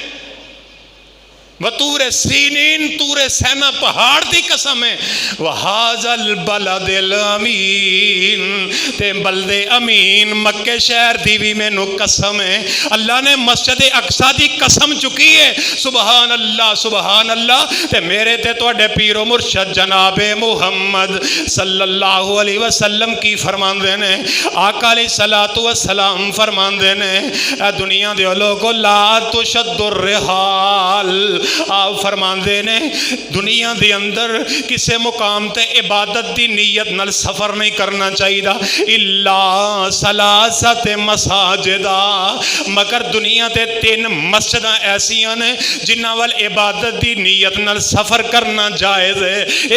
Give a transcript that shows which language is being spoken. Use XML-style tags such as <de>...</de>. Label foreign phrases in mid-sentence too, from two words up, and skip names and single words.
<ar>وطور سينين</ar> <pa>طورے سینا پہاڑ دی قسم ہے.</pa> <ar>وهذا البلد الأمين</ar> <pa>تے بلدے امین مکے شہر دی بھی مینوں قسم ہے. اللہ نے مسجد اقصیٰ دی قسم چکی ہے.</pa> <ar>سبحان الله سبحان الله.</ar> <pa>تے میرے تے تہاڈے پیرو مرشد جنابے محمد</pa> <ar>صلى الله عليه وسلم</ar> <pa>کی فرماندے نے، آقا</pa> <ar>عليه الصلاة والسلام</ar> <pa>فرماندے نے، دنیا دے لوگو</pa> <ar>لا تشد الرحال,</ar> <pa>آپ فرماندے نے دنیا دے اندر کسی مقام تے عبادت دی نیت نال سفر نہیں کرنا چاہیے</pa> <ar>إلا ثلاثة مساجد,</ar> <pa>مگر دنیا تے 3 مسجد ایسیاں نے جنہاں ول عبادت دی نیت نال سفر کرنا جائز ہے.</pa>